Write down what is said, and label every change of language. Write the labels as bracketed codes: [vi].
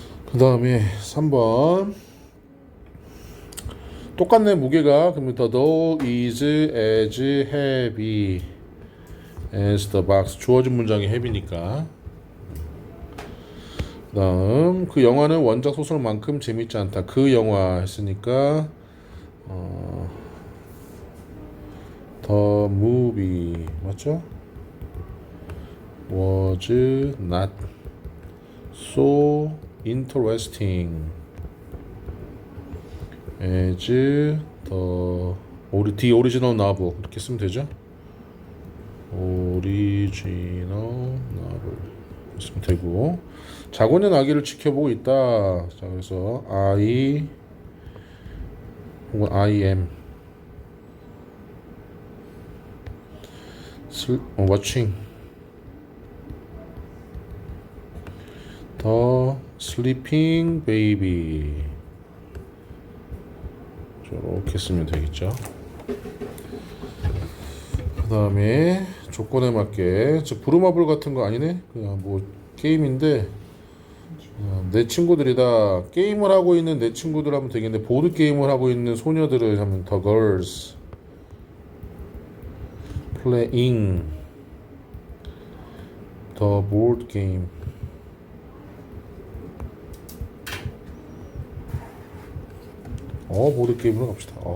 [ko] 그 다음에 3번 똑같네. 무게가. 그러면 [en] the doll is as heavy as the box. [ko] 주어진 문장이 heavy니까. 그다음 그 영화는 원작 소설만큼 재밌지 않다. 그 영화 했으니까 [en] The movie [ko] 맞죠? [en] Was not so interesting as the original novel [ko] 이렇게 쓰면 되죠? [en] original novel [ko] 쓰면 되고 자고는 아기를 지켜보고 있다. 자 그래서 [en] I [ko] 혹은 [en] I am watching the sleeping baby [ko] 저렇게 쓰면 되겠죠. 그 다음에 조건에 맞게 저 브루마블 같은 거 아니네 그냥 뭐 게임인데 내 친구들이다 게임을 하고 있는 내 친구들 하면 되겠는데 보드 게임을 하고 있는 소녀들을 하면 [en] the girls playing the board game [ko] 보드 게임으로 갑시다.